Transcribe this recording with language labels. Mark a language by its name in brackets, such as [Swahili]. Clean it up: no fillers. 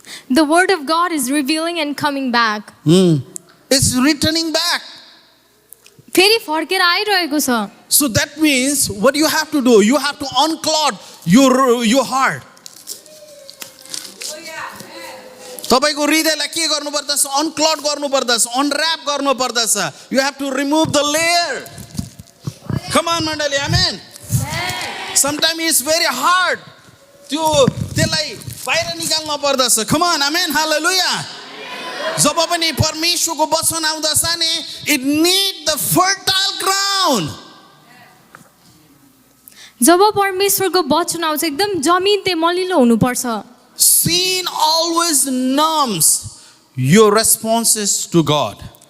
[English] The word of God is revealing and coming back. It's returning back. [Nepali] फेरि फर्केर आइरहेको छ. [English] So that means what you have to do, you have to unclog your heart. [Nepali] तपाईँको हृदयलाई के गर्नु पर्दछ, अनक्लड गर्नु पर्दछ, अनऱ्याप गर्नु पर्दछ. [English] You have to remove the layer. Come on मण्डली, amen. Sometimes it's very hard. [Nepali] त्यसलाई बाहिर निकाल्नु पर्दछ. [English] Come on, [Nepali] आमेन, हालेलुया. जब पनि परमेश्वरको वचन आउँदछ नि, [English] it need the fertile ground. [Nepali] जब परमेश्वरको वचन आउँछ एकदम जमिन चाहिँ मलिलो हुनुपर्छ. [English] Sin always numbs your responses to God.